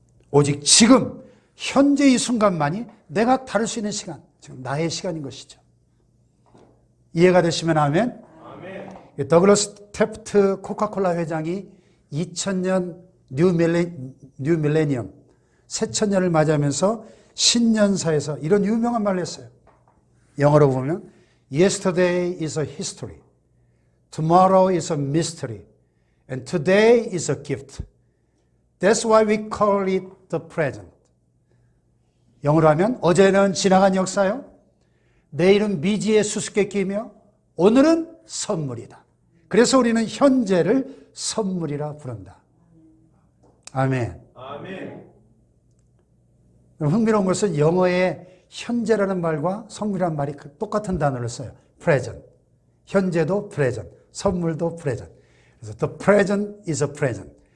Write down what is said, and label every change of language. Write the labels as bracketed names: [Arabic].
[Korean] 오직 지금 현재 이 순간만이 내가 다룰 수 있는 시간, 지금 나의 시간인 것이죠. 이해가 되시면 아멘. 아멘. 더글러스 태프트 코카콜라 회장이 2000년 뉴 밀레니엄 새천년을 맞이하면서 신년사에서 이런 유명한 말을 했어요. 영어로 보면 [English] Yesterday is a history, tomorrow is a mystery, and today is a gift. That's why we call it the present. [Korean] 영어로 하면 어제는 지나간 역사요, 내일은 미지의 수수께끼이며 오늘은 선물이다. 그래서 우리는 현재를 선물이라 부른다. 아멘. 아멘. 흥미로운 것은 영어의 현재라는 말과 선물이라는 말이 똑같은 단어를 써요. present. 현재도 present, 선물도 present. 그래서 [English] the present is a present.